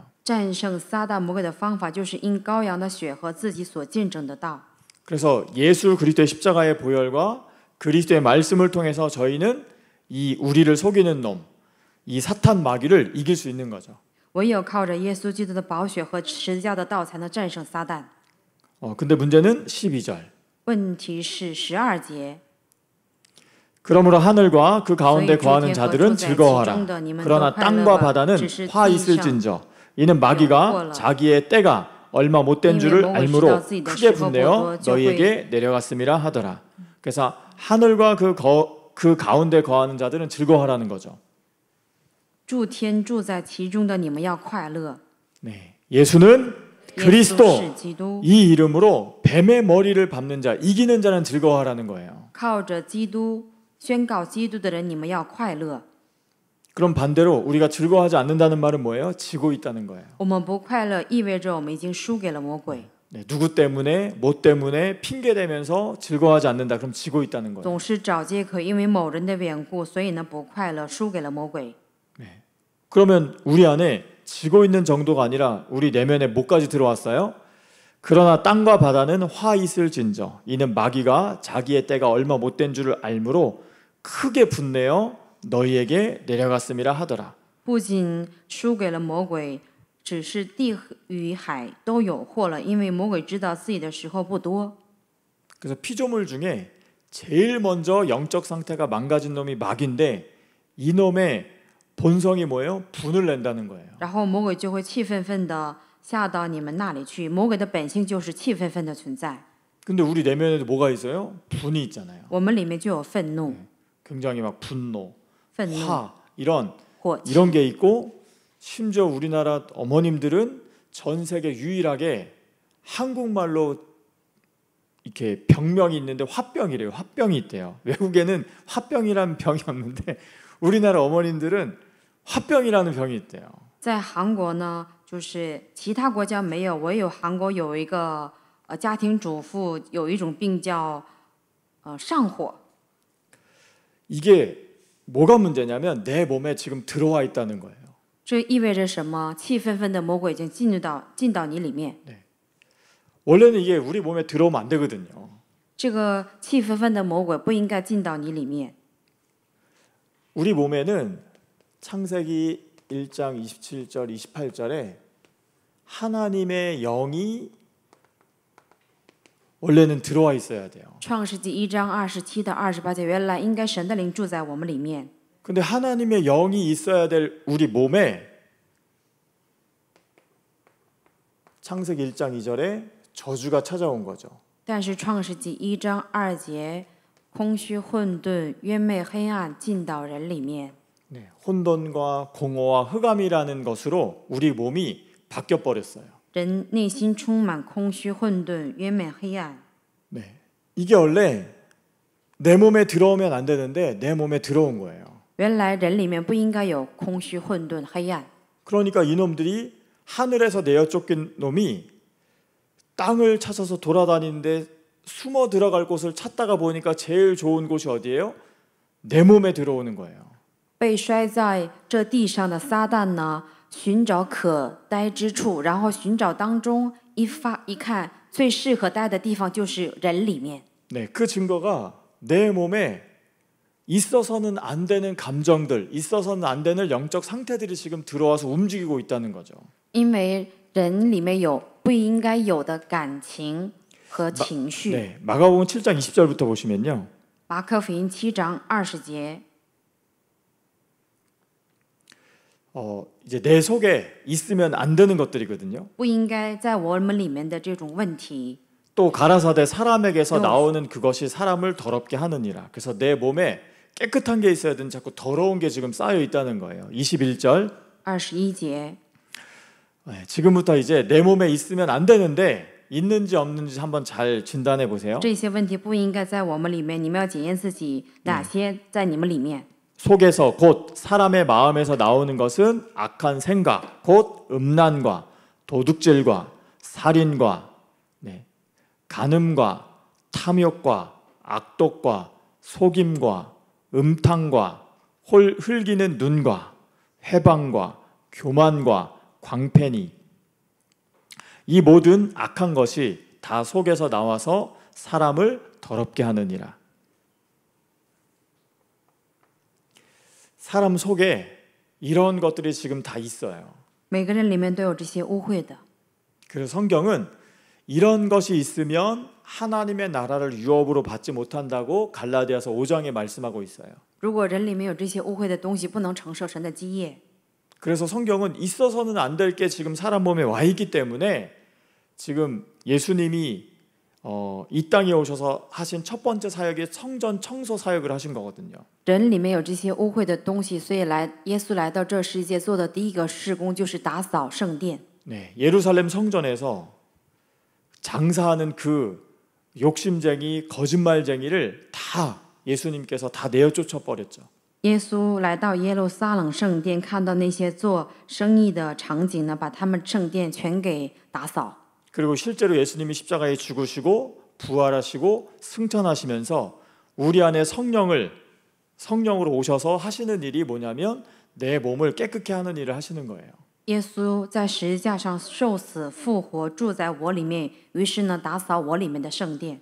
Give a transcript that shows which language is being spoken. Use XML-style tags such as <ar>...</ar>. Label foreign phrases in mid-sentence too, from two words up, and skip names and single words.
<zh>战胜撒旦魔鬼的方法就是因羔羊的血和自己所见证的道。</zh> <ko>그래서 예수 그리스도의 십자가의 보혈과 그리스도의 말씀을 통해서 저희는 이 우리를 속이는 놈, 이 사탄 마귀를 이길 수 있는 거죠.</ko> <zh>唯有靠着耶稣基督的宝血和十字架的道，才能战胜撒旦。</zh> <ko>근데 문제는 12절.</ko> <zh>问题是12节。</zh> <ko>그러므로 하늘과 그 가운데 거하는 자들은 즐거워하라. 그러나 땅과 바다는 화 있을진저. 이는 마귀가 자기의 때가 얼마 못된 줄을 알므로 크게 분내어 너희에게 내려갔음이라 하더라. 그래서 하늘과 그 가운데 거하는 자들은 즐거워하라는 거죠.</ko> <zh>诸天住在其中的你们要快乐。</zh> <ko>네, 예수는</ko> <zh>耶稣</zh> <ko>그리스도</ko> <zh>是基督，</zh> <ko>이 이름으로 뱀의 머리를 밟는 자, 이기는 자는 즐거워하라는 거예요.</ko> <zh>靠着基督宣告基督的人，你们要快乐。</zh> <ko>그럼 반대로 우리가 즐거워하지 않는다는 말은 뭐예요? 지고 있다는 거예요.</ko> <zh>我们不快乐，意味着我们已经输给了魔鬼。</zh> <ko>네, 누구 때문에, 뭐 때문에 핑계 대면서 즐거워하지 않는다. 그럼 지고 있다는 거예요.</ko> <zh>总是找借口，因为某人的缘故，所以呢不快乐，输给了魔鬼。</zh> <ko>네. 그러면 우리 안에 지고 있는 정도가 아니라 우리 내면에 뭐까지 들어왔어요? 그러나 땅과 바다는 화 있을진저 이는 마귀가 자기의 때가 얼마 못된 줄을 알므로 크게 분내어 너희에게 내려갔음이라 하더라.</ko> <zh>不仅输给了魔鬼，只是地与海都有祸了，因为魔鬼知道自己的时候不多。</zh> <ko>그래서 피조물 중에 제일 먼저 영적 상태가 망가진 놈이 마귀인데 이놈의 본성이 뭐예요? 분을 낸다는 거예요.</ko> <zh>然后魔鬼就会气愤愤的下到你们那里去。魔鬼的本性就是气愤愤的存在，</zh> <ko>근데 우리 내면에도 뭐가 있어요? 분이 있잖아요.</ko> <zh>我们里面就有愤怒、</zh> <ko>굉장히 막 분노,</ko> <zh>愤怒、</zh> <ko>화 이런</ko> <zh>火气。</zh> <ko>이런 게 있고 심지어 우리나라 어머님들은 전 세계 유일하게 한국말로 이렇게 병명이 있는데 화병이래요. 화병이 있대요. 외국에는 화병이라는 병이 없는데 우리나라 어머님들은 화병이라는 병이 있대요.</ko> <zh>在韩国呢，就是其他国家没有，唯有韩国有一个家庭主妇有一种病叫上火。</zh> <ko>이게 뭐가 문제냐면 내 몸에 지금 들어와 있다는 거예요.</ko> <zh>这意味着什么？气愤愤的魔鬼已经进到你里面。</zh> <ko>원래는 이게 우리 몸에 들어오면 안 되거든요.</ko> <zh>这个气愤愤的魔鬼不应该进到你里面。</zh> <ko>우리 몸에는 창세기 1장 27절 28절에 하나님의 영이 원래는 들어와 있어야 돼요.</ko> <zh>创世纪1章27到28节，原来应该神的灵住在我们里面。</zh> <ko>근데 하나님의 영이 있어야 될 우리 몸에 창세기 1장 2절에 저주가 찾아온 거죠.</ko> <zh>但是创世纪1章2节，空虚混沌、冤昧黑暗进到人里面。</zh> <ko>네, 혼돈과 공허와 흑암이라는 것으로 우리 몸이 바뀌어 버렸어요.</ko> <zh>人内心充满空虚、混沌、冤昧、黑暗。</zh> <ko>네, 이게 원래 내 몸에 들어오면 안 되는데 내 몸에 들어온 거예요.</ko> <zh>原来人里面不应该有空虚、混沌、黑暗。</zh> <ko>그러니까 이놈들이 하늘에서 내어 쫓긴 놈이 땅을 찾아서 돌아다니는데 숨어 들어갈 곳을 찾다가 보니까 제일 좋은 곳이 어디예요? 내 몸에 들어오는 거예요.</ko> <zh>被摔在这地上的撒旦呢，寻找可待之处，然后寻找当中一看，最适合待的地方就是人里面。</zh> <ko>네, 그 증거가 내 몸에 있어서는 안 되는 감정들, 있어서는 안 되는 영적 상태들이 지금 들어와서 움직이고 있다는 거죠.</ko> <zh>因为人里面有不应该有的感情和情绪。</zh> <ko>네, 마가복음 7장 20절부터 보시면요.</ko> <zh>马可福音7章20节，</zh> <ko>이제 내 속에 있으면 안 되는 것들이거든요.</ko> <zh>不应该在我们里面的这种问题。</zh> <ko>또 가라사대 사람에게서 나오는 그것이 사람을 더럽게 하느니라. 그래서 내 몸에 깨끗한 게 있어야 되는 자꾸 더러운 게 지금 쌓여 있다는 거예요. 21절.</ko> <zh>21节，</zh> <ko>네, 지금부터 이제 내 몸에 있으면 안 되는데 있는지 없는지 한번 잘 진단해 보세요.</ko> <zh>这些问题不应该在我们里面，你们要检验自己哪些在你们里面。</zh> <ko>속에서 곧 사람의 마음에서 나오는 것은 악한 생각, 곧 음란과 도둑질과 살인과 간음과 탐욕과 악독과 속임과 음탕과 흘기는 눈과 회방과 교만과 광패니 이 모든 악한 것이 다 속에서 나와서 사람을 더럽게 하느니라. 사람 속에 이런 것들이 지금 다 있어요.</ko> <zh>每个人里面都有这些污秽的。</zh> <ko>그래서 성경은 이런 것이 있으면 하나님의 나라를 유업으로 받지 못한다고 갈라디아서 5장에 말씀하고 있어요.</ko> <zh>如果人里面有这些污秽的东西，不能承受神的基业。</zh> <ko>그래서 성경은 있어서는 안 될 게 지금 사람 몸에 와 있기 때문에 지금 예수님이 이 땅에 오셔서 하신 첫 번째 사역이 성전 청소 사역을 하신 거거든요.</ko> <zh>人里面有这些污秽的东西，所以耶稣来到这世界做的第一个事工就是打扫圣殿。</zh> <ko>네, 예루살렘 성전에서 장사하는 그 욕심쟁이, 거짓말쟁이를 다 예수님께서 다 내어 쫓아 버렸죠.</ko> <zh>耶稣来到耶路撒冷圣殿，看到那些做生意的场景呢，把他们圣殿全给打扫。</zh> <ko>그리고 실제로 예수님이 십자가에 죽으시고 부활하시고 승천하시면서 우리 안에 성령으로 오셔서 하시는 일이 뭐냐면 내 몸을 깨끗게 하는 일을 하시는 거예요.</ko> <zh>耶稣在十字架上受死复活，住在我里面，于是呢，打扫我里面的圣殿。</zh>